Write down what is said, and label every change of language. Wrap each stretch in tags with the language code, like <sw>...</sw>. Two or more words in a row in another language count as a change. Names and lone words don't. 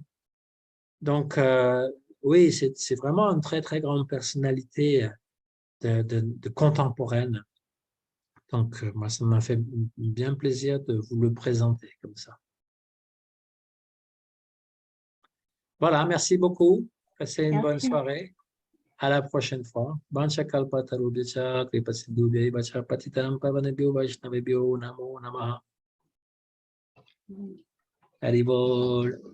<fr>Donc, oui, c'est vraiment une très, très grande personnalité de contemporaine. Donc, moi, ça m'a fait bien plaisir de vous le présenter comme ça. Voilà, merci beaucoup. Passez une bonne soirée. À la prochaine fois.</fr> <sa>Bancha kalpatarubhyacha kripasidhubhya vacha patitanam pavanebhyo vaishnavebhyo namo namaha. Haribol.</sa>